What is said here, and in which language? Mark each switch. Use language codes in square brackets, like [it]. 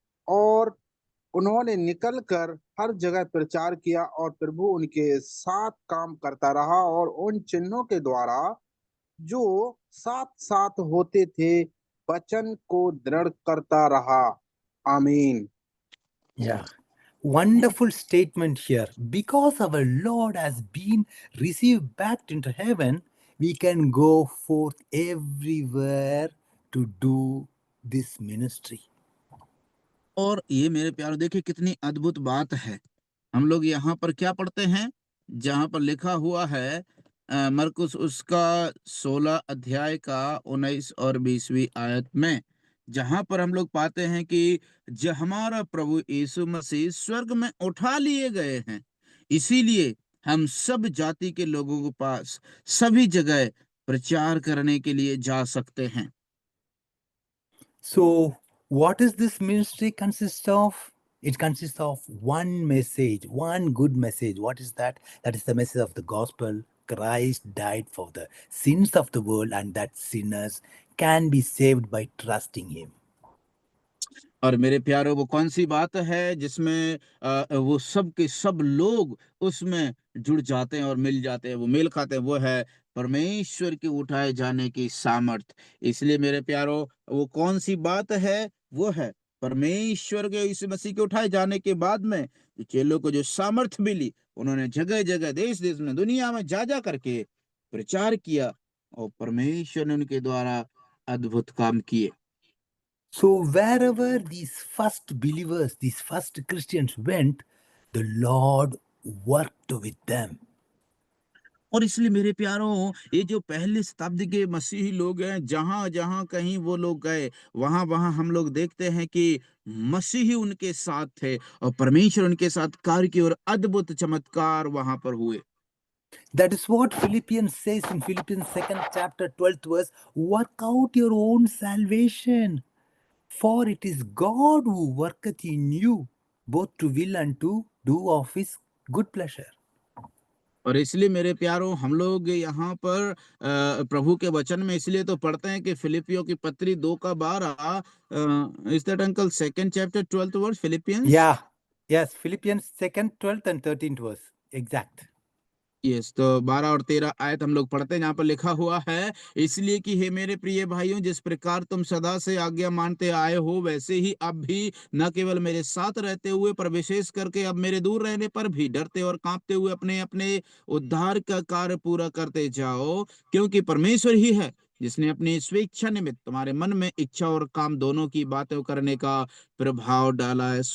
[hi] और उन्होंने निकलकर हर जगह प्रचार किया और प्रभु उनके साथ काम करता रहा और उन चिन्हों के द्वारा जो साथ साथ होते थे वचन को दृढ़ करता रहा। आमीन। [en] Yeah. Wonderful statement here. Because our Lord has been received back into heaven, we can go forth everywhere to do this ministry. [hi] और ये मेरे प्यारो देखिए कितनी अद्भुत बात है। हम लोग यहाँ पर क्या पढ़ते हैं, जहाँ पर लिखा हुआ है मरकुस उसका 16 अध्याय का 19 और 20वीं आयत में, जहाँ पर हम लोग पाते हैं कि जो हमारा प्रभु यीशु मसीह स्वर्ग में उठा लिए गए हैं, इसीलिए हम सब जाति के लोगों के पास सभी जगह प्रचार करने के लिए जा सकते हैं। [en] So, what is this ministry consist of? It consists of one message, one good message. What is that? That is the message of the gospel Christ died for the sins of the world and that sinners can be saved by trusting him. [hi] और मेरे प्यारों, वो कौन सी बात है जिसमें वो सब के सब लोग उसमें जुड़ जाते हैं और मिल जाते हैं, वो मेल खाते हैं, वो है परमेश्वर के उठाए जाने की सामर्थ। इसलिए मेरे प्यारों, वो कौन सी बात है, वो है परमेश्वर के यीशु मसीह के उठाए जाने के बाद में जो चेलों को जो सामर्थ मिली, उन्होंने जगह जगह देश देश में दुनिया में जा जा करके प्रचार किया और परमेश्वर ने उनके द्वारा अद्भुत काम किए। [en] So, wherever these first believers, these first Christians went, the Lord worked with them. [hi] और इसलिए मेरे प्यारों, ये जो पहली शताब्दी के मसीही लोग हैं, जहाँ जहाँ कहीं वो लोग गए, वहाँ वहाँ हम लोग देखते हैं कि मसीही उनके साथ थे और परमेश्वर उनके साथ कार्य की और अद्भुत चमत्कार वहाँ पर हुए। [en] That is what Philippians says in Philippians 2nd chapter 12th verse, work out your own salvation, for it is God who worketh in you, both to will and to do of his good pleasure. [hi] और इसलिए मेरे प्यारों, हम लोग यहाँ पर प्रभु के वचन में इसलिए तो पढ़ते हैं कि फिलिपियों की पत्री 2 का 12, [en] Is that uncle second chapter 12th verse Philippians? Yeah, yes, Philippians 2nd, 12th and 13th verse, exact. [hi] Yes, तो 12 और 13 आयत हम लोग पढ़ते हैं, जहाँ पर लिखा हुआ है, इसलिए कि हे मेरे प्रिय भाइयों, जिस प्रकार तुम सदा से आज्ञा मानते आए हो, वैसे ही अब भी न केवल मेरे साथ रहते हुए पर विशेष करके अब मेरे दूर रहने पर भी डरते और कांपते हुए अपने अपने उद्धार का कार्य पूरा करते जाओ, क्योंकि परमेश्वर ही है जिसने अपनी स्वेच्छा निमित्त तुम्हारे मन में इच्छा और काम दोनों की बातें करने का प्रभाव डाला है।